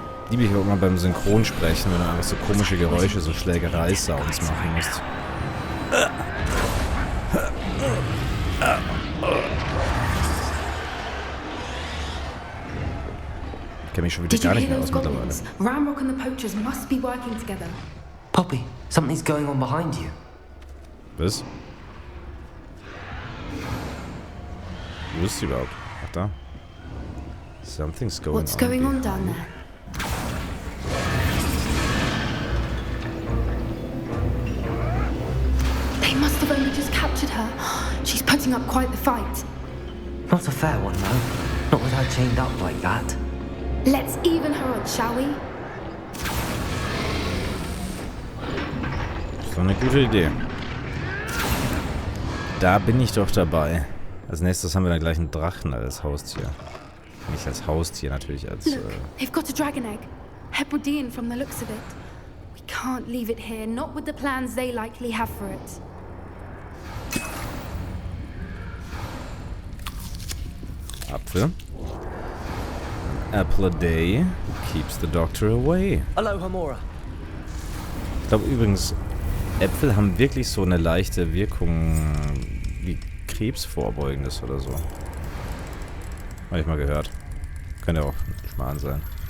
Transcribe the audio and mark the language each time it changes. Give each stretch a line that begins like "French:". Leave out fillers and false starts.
German: Liebe ich auch mal beim Synchronsprechen, wenn du einfach so komische Geräusche, so Schlägerei-Sounds machen musst. Ich kenne mich schon wieder gar nicht mehr aus mittlerweile.
English: Ramrock and the poachers must be working together. Poppy, something's going on behind you.
German: Was? Wo ist sie überhaupt? Ach, da.
English: Something's going on. What's going on down there? They must have only just captured her. She's putting up quite the fight. Not a fair one, though. Not with her chained up like that. Let's even her odds, shall we?
German: Das ist doch eine gute Idee. Da bin ich doch dabei. Als nächstes haben wir dann gleich einen Drachen als Haustier. Nicht als Haustier, natürlich als...
English: Look, they've got a dragon egg. Hebridean from the looks of it. We can't leave it here, not with the plans they likely have for it.
German: Apfel.
English: Apple a day keeps the doctor away. Aloha, Mora.
German: Ich glaube übrigens, Äpfel haben wirklich so eine leichte Wirkung wie Krebsvorbeugendes oder so. Habe ich mal gehört. Könnte auch Schmarrn sein.